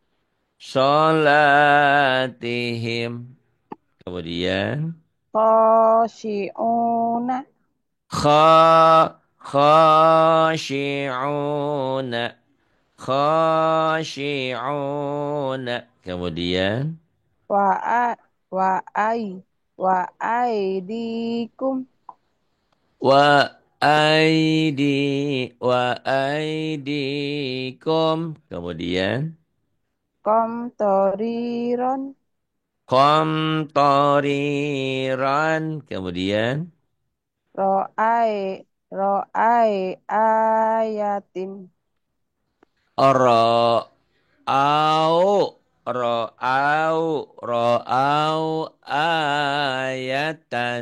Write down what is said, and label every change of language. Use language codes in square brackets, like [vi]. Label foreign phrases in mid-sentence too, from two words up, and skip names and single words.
[ar] sholatihim. Kemudian khoshi'una khashi'una. [id] Khashi'una. Kemudian [ar] و أ و أي و أيديكم وأيدي وأيديكم. [id] Kemudian [ar] komtoriron qamtariran. Kemudian رأى رأى آيةٍ رأو رأوا آيةً.